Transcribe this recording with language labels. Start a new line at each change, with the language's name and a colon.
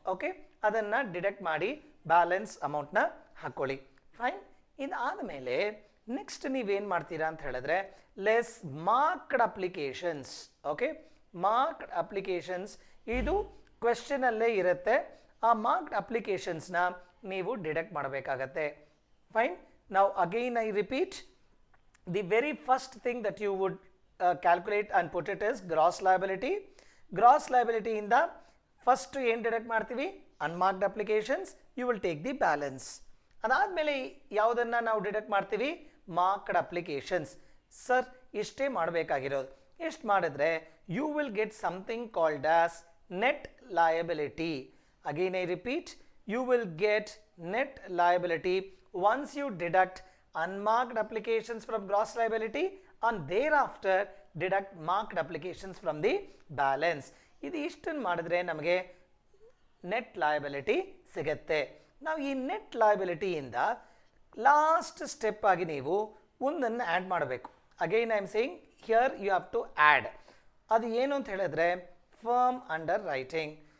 Kannada: Okay, ಅದನ್ನು deduct ಮಾಡಿ balance ಅಮೌಂಟ್ನ ಹಾಕ್ಕೊಳ್ಳಿ. ಫೈನ್. ಇದಾದಮೇಲೆ ನೆಕ್ಸ್ಟ್ ನೀವೇನು ಮಾಡ್ತೀರಾ ಅಂತ ಹೇಳಿದ್ರೆ less marked applications. Okay, marked applications ಇದು ಕ್ವೆಶ್ಚನಲ್ಲೇ ಇರುತ್ತೆ. ಆ ಮಾರ್ಕ್ಡ್ ಅಪ್ಲಿಕೇಶನ್ಸ್ನ ನೀವು ಡಿಡಕ್ಟ್ ಮಾಡಬೇಕಾಗತ್ತೆ.
English: Fine. ನಾವು again I repeat, the very first thing that you would calculate and put it is gross liability.
Kannada: Gross liability ಇಂದ ಫಸ್ಟ್ ಏನು ಡಿಡಕ್ಟ್ ಮಾಡ್ತೀವಿ? Unmarked applications.
English: You will take the balance.
Kannada: ಅದಾದಮೇಲೆ ಯಾವುದನ್ನು ನಾವು deduct ಮಾಡ್ತೀವಿ? Marked applications. Sir ಇಷ್ಟೇ ಮಾಡಬೇಕಾಗಿರೋದು. ಎಷ್ಟು ಮಾಡಿದ್ರೆ
English: You will get something called as net liability. Again I repeat, you will get net liability once you deduct unmarked applications from gross liability and thereafter deduct marked applications from the balance.
Kannada: ಇದು ಇಷ್ಟನ್ನು ಮಾಡಿದ್ರೆ ನಮಗೆ net liability ಸಿಗುತ್ತೆ. ನಾವು ಈ net ಲಯಬಿಲಿಟಿಯಿಂದ last step ಆಗಿ ನೀವು ಒಂದನ್ನು ಆ್ಯಡ್ ಮಾಡಬೇಕು.
English: Again I am saying here you have to add.
Kannada: ಅದು ಏನು ಅಂತ ಹೇಳಿದ್ರೆ
English: Firm underwriting.